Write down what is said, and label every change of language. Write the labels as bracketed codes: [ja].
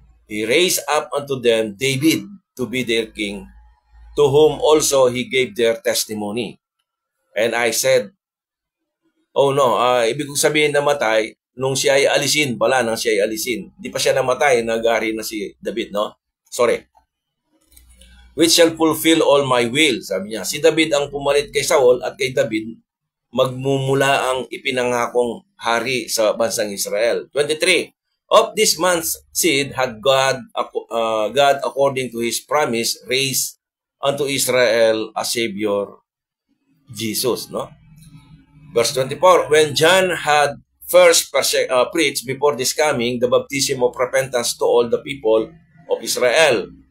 [en] He raised up unto them David to be their king, to whom also he gave their testimony. And I said, oh no, [tl] ibig kong sabihin namatay, nung siya ay alisin pala, nang siya ay alisin. Di pa siya namatay, nag-ari na si David, no? Sorry. [en] Which shall fulfill all my will, [tl] sabi niya. Si David ang pumalit kay Saul at kay David, magmumula ang ipinangakong hari sa bansang Israel. 23. [en] Of this man's seed had God according to his promise, raised unto Israel a Savior, Jesus, no? Verse 24, when John had first preached before this coming, the baptism of repentance to all the people of Israel.